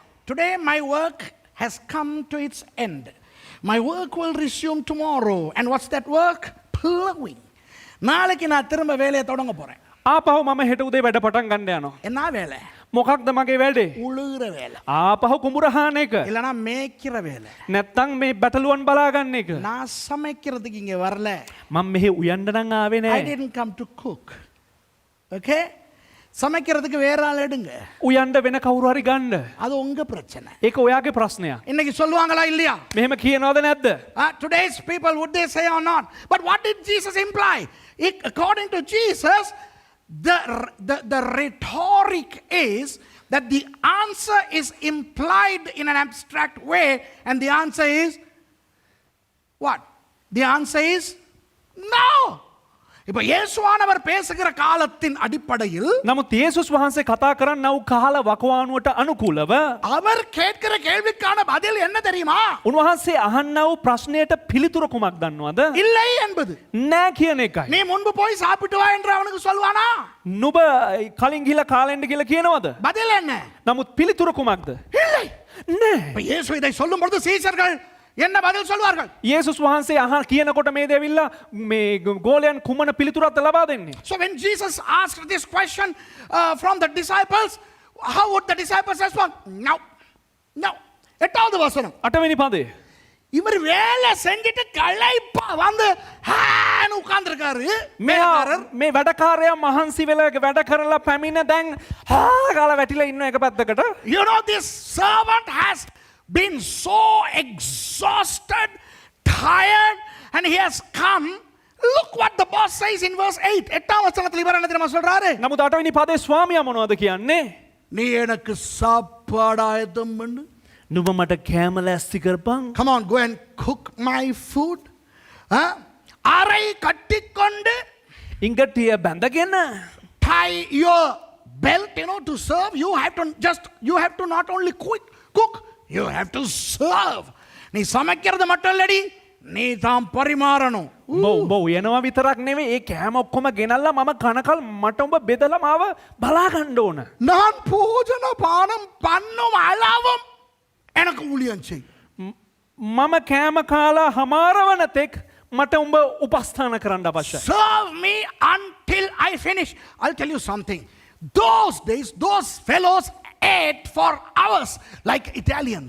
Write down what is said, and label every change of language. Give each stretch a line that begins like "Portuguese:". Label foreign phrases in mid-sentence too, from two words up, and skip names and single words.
English: Today my work has come to its end. My work will resume tomorrow. And what's that work? Plowing.
Tamil: நாளைக்கு நான் திரும்ப வேலையை தொடங்க போறேன்.
Sinhala: ආපහු මම හෙට උදේ වැඩ පටන් ගන්න යනවා.
Tamil: என்ன வேலை?
Sinhala: මොකක්ද මගේ වැඩේ?
Tamil: உழுகிற வேலை,
Sinhala: ආපහු කුඹුර හාන එක.
Tamil: இல்லைன்னா மேய்க்கிற வேலை.
Sinhala: නැත්තම් මේ බැටළුවන් බලා ගන්න එක.
Tamil: நான் சமைக்கிறதுக்கு இங்க வரல.
Sinhala: මම මෙහෙ උයන්න නම් ආවේ
English: I
Sinhala: නෑ.
English: didn't come to cook.
Tamil: Okay? சமைக்கிறதுக்கு வேற ஆள் எடுங்க,
Sinhala: උයන්න වෙන කවුරු හරි ගන්න.
Tamil: அது உங்க பிரச்சனை.
Sinhala: ඒක ඔයාගේ ප්‍රශ්නයක්.
Tamil: இன்னைக்கு சொல்லுவாங்களா இல்லையா?
Sinhala: මෙහෙම කියනවද නැද්ද?
English: Today's people, would they say or not? But what did Jesus imply? According to Jesus, the rhetoric is that the answer is implied in an abstract way, and the answer is what? The answer is no.
Tamil: இப்போ இயேசுவானவர் பேசுகிற காலத்தின் அடிப்படையில்
Sinhala: නමුත් යේසුස් වහන්සේ කතා කරන්නව කාල වකවානුවට අනුකූලව
Tamil: அவர் கேட்கிற கேள்விக்கான பதில் என்ன தெரியுமா?
Sinhala: උන්වහන්සේ අහන්නව ප්‍රශ්නයට පිළිතුර කුමක් දන්නවද?
Tamil: இல்லை என்பது.
Sinhala: නෑ කියන එකයි.
Tamil: நீ முன்பு போய் சாப்பிட்டு வா என்று அவனுக்கு சொல்வானா?
Sinhala: නුඹ කලින් ගිහලා කාලෙන්ද කියලා කියනවද?
Tamil: பதில் என்ன?
Sinhala: නමුත් පිළිතුර කුමක්ද?
Tamil: இல்லை.
Sinhala: නෑ.
Tamil: இப்ப இயேசு இதை சொல்லும் பொழுது சீஷர்கள் என்ன பதில் சொல்வார்கள்?
Sinhala: යේසුස් වහන්සේ කියනකොට මේ දෙවිල්ලා මේ ගෝලයන් කුමන පිළිතුරක්ද ලබා දෙන්නේ?
English: So when Jesus asked this question from the disciples, how would the disciples respond? No. No.
Tamil: எட்டாவது வசனம்.
Sinhala: 8 වෙනි පදේ.
Tamil: இவர் வேலை செஞ்சிட்டு களைப்பா வந்து ஹான்னு உட்கார்ந்திருக்காரு.
Sinhala: මේ වැඩකාරයා මහන්සි වෙලා වැඩ කරලා පැමිණ දැන් කාලා වැටිලා ඉන්න එක පැත්තකට.
English: You know, this servant has been so exhausted, tired, and he has come. Look what the boss says in verse 8.
Tamil: எட்டாம் வசனத்தில் இவர் என்ன தெரியுமா சொல்றாரு?
Sinhala: නමුත් 8 වෙනි පදේ ස්වාමියා මොනවද කියන්නේ?
Tamil: நீ எனக்கு சாப்பாடு ஆயத்தம் பண்ணு.
Sinhala: නුඹ මට කෑම ලෑස්ති කරපන්.
English: Come on, go and cook my food.
Tamil: அரை கட்டிக்கொண்டு
Sinhala: ඉංගටිය බැඳගෙන
English: tie your belt, to serve. You have to not only cook, you have to serve.
Tamil: நீ சமைக்கிறது மட்டும் இல்லடி, நீ தான் பரிமாறணும்.
Sinhala: උඹ උයනවා විතරක් නෙවෙයි ඒ කෑම ඔක්කොම ගෙනල්ලා මම කනකල් මට උඹ බෙදලා මාව බලා ගන්න ඕන.
Tamil: நான் போஜன பானம் பண்ணும் அளவும் எனக்கு ஊழியம் செய்.
Sinhala: මම කෑම කාලා හමාරවන තෙක් මට උඹ උපස්ථාන කරන්න අවශ්‍යයි.
English: Serve me until I finish. I'll tell you something. Those days, those fellows ate for hours like Italians.